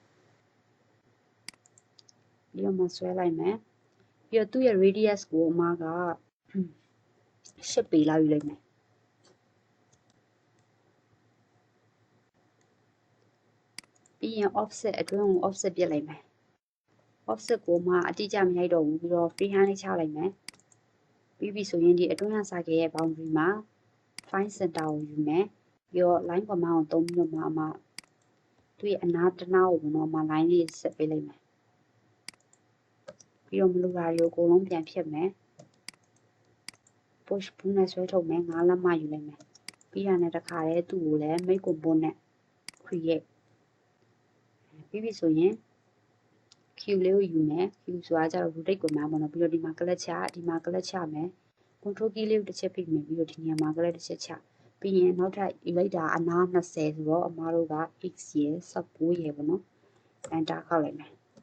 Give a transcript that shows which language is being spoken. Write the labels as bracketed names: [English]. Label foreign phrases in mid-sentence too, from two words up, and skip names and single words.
[Burmese] ပြီးတော့မှဆွဲလိုက်မယ်ပြီးတော့သူ့ရဲ့ radius ကိုအမက10ပေလောက်ယူလိုက်မယ်ပြီးရင် offset အတွင်းကို offset ပြစ်လိုက်မယ် offset ကိုမှအတိအကျမရိုက်တော့ဘူးပြီးတော့ [English] free hand [Burmese] လေးချလိုက်မယ်ပြီးပြီဆိုရင်ဒီအတွင်းက circle ရဲ့ boundary မှာ [English] find center [Burmese] ကိုယူမယ်ပြီးတော့ [English] line command [Burmese] ကိုသုံးပြီးတော့မှအမသူ့ရဲ့အနားတစ်နားကိုပေါ့နော်အမ line လေးဆက်ပေးလိုက်မယ် ပြီးတော့မလိုတာတွေကိုအကုန်လုံးပြန်ဖြတ်မယ် push ဘူးနဲ့ဆွဲထုတ်မယ်9လက်မယူလိုက်မယ်ပြီးရတဲ့တခါတည်းသူ့ကိုလည်း [English] make component create [Burmese] ပြီးပြီဆိုရင် Q လေးကိုယူမယ် Q ဆိုတာကျတော့ [English] rotate command [Burmese] ပေါ့နော်ပြီးတော့ဒီမှာ clutch ချဒီမှာ clutch ချမယ် [English] control key [Burmese] လေးကိုတစ်ချက်ဖိမယ်ပြီးတော့ဒီနေရာမှာ clutch တစ်ချက်ချပြီးရင်နောက်ထပ်ယူလိုက်တာအနား20ဆိုတော့အမားတို့က x ရယ်19ရယ်ပေါ့နော် enter ခောက်လိုက်မယ်